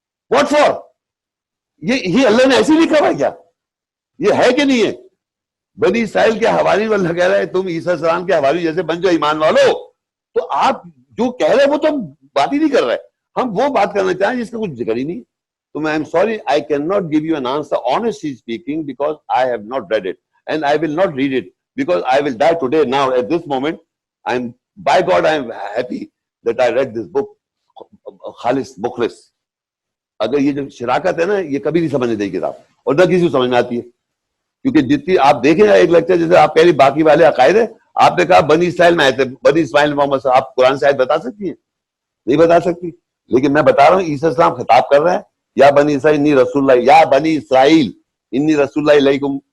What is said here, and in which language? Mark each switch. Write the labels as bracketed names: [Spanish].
[English] What for? [Urdu] یہ اللہ نے ایسے لکھا ہوا ہے کیا؟ یہ ہے کہ نہیں ہے؟ بنی اسرائیل کے حوارین اللہ کہہ رہا ہے تم عیسیٰ السلام کے حواری جیسے بن جاؤ ایمان والو. تو آپ جو کہہ رہے ہیں وہ تو ہم بات ہی نہیں کر رہے, ہم وہ بات کرنا چاہیں جس کا کچھ ذکر ہی نہیں. تو میں [English] I'm sorry, I cannot give you an answer honestly speaking because I have not read it and I will not read it because I will die today now at this moment. By God I am happy that I read this book. [Urdu] خالص مخلص. اگر یہ جو شراکت ہے نا, یہ کبھی نہیں سمجھنے دے کتاب, اور نہ کسی کو سمجھ میں آتی ہے. کیونکہ جتنی آپ دیکھیں ایک لیکچر جیسے آپ کہہ رہی باقی والے عقائد ہیں, آپ نے کہا بنی اسرائیل میں آئے تھے, بنی اسماعیل محمد صاحب, آپ قرآن سے آیت بتا سکتی ہیں؟ نہیں بتا سکتی. لیکن میں بتا رہا ہوں عیسیٰ السلام خطاب کر رہے ہیں, [Arabic] یا بنی اسرائیل انی رسول اللہ, یا بنی اسرائیل انی رسول اللہ علیکم.